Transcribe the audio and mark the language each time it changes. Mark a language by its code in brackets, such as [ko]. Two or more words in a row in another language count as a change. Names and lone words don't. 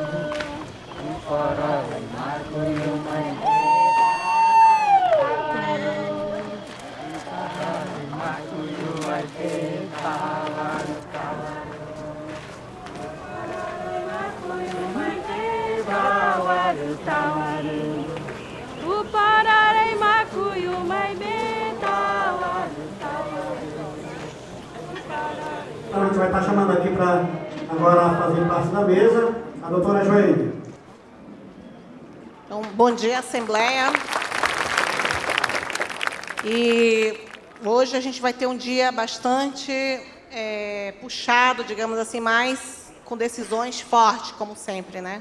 [pt] O pararu, macuyu, maipeta, o pararei macuyu, maibeta, A gente vai estar chamando aqui para agora fazer parte da mesa a doutora Joênia. Então, bom dia, Assembleia. E hoje a gente vai ter um dia bastante puxado, digamos assim, mais com decisões fortes, como sempre, né?